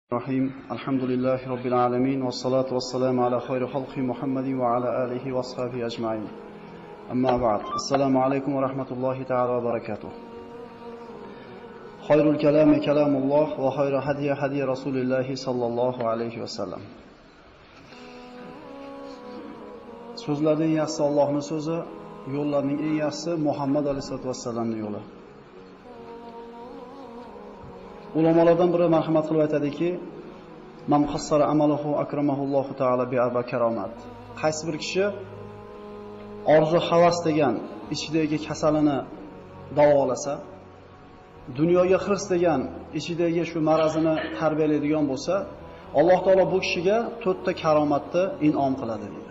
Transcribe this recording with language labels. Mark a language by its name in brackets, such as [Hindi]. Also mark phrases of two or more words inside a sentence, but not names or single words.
[Arabic] الرحيم الحمد لله رب العالمين والصلاة والسلام على خير خلق محمد وعلى آله وصحبه أجمعين أما بعد السلام عليكم ورحمة الله تعالى وبركاته خير الكلام كلام الله وخير هدي هدي رسول الله صلى الله عليه وسلم [Azerbaijani] Sözlərdən yaxşısı Allah'ın sözü, yollarının en yaxşısı Muhammed Aleyhisselatü Vesselam'ın yolu. [Uzbek] Ulamalardan biri marhamat qilib aytadiki, [Arabic] "من قصر أمله أكرمه الله تعالى بأربع كرامات." [Uzbek] Qaysi bir kishi orzu havas degan ichidagi kasalini davolasa, dunyoga hirs degan ichidagi shu marazini tarbiyalaydigan bo'lsa, Alloh taolo bu kishiga 4 ta karomatni in'om qiladi deydi.